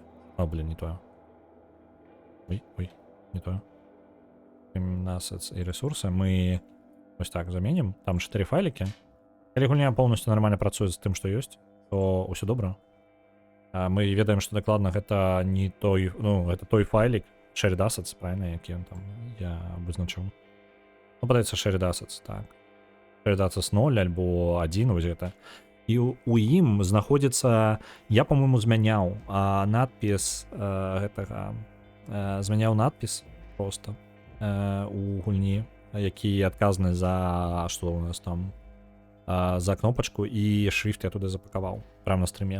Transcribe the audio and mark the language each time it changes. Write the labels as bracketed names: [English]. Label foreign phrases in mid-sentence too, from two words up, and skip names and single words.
[Belarusian] Блин, не тое. Ой, не тое. Assets і ресурсы мы вось так заменім. Там 4 файлікі. Калі гульня полностью нормально працуе з тым, што ёсць, то ўсё добра. Мы ведаем, што дакладна гэта не той, ну, гэта той файлік [English] shared assets, [Belarusian] правильно, які ён там я вызначыў. Ну, падаецца [English] shared assets, [Belarusian] так. [English] Shared assets [Belarusian] 0 альбо 1, вось гэта. І у ім знаходзіцца, я, по-моему, змяняў надпіс гэтага, змяняў надпіс просто у гульні, які адказны за, што у нас там, за кнопачку, і шрифт я туды запакаваў, прямо на стріме.